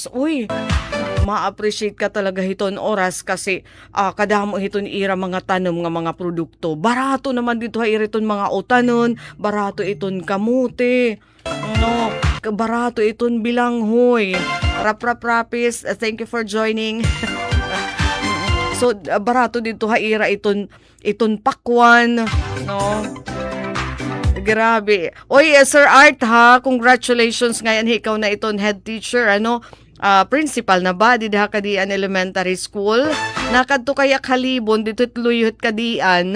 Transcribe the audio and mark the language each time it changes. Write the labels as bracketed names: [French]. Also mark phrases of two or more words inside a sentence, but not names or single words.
[Waray] Uy, ma-appreciate ka talaga hiton oras kasi kadamo hiton ira mga tanom nga mga produkto. Barato naman dito iriton mga utanon, barato iton kamuti. Barato iton bilanghoy. Rapis, [English] thank you for joining. [Waray] So barato dito ira iton pakwan, Grabe. Oy, Sir Art congratulations ngayon ikaw na iton [English] head teacher principal [Waray] na ba dito kadian [English] elementary school. [Waray] Nakadto kaya kalibon dito luyot kadian.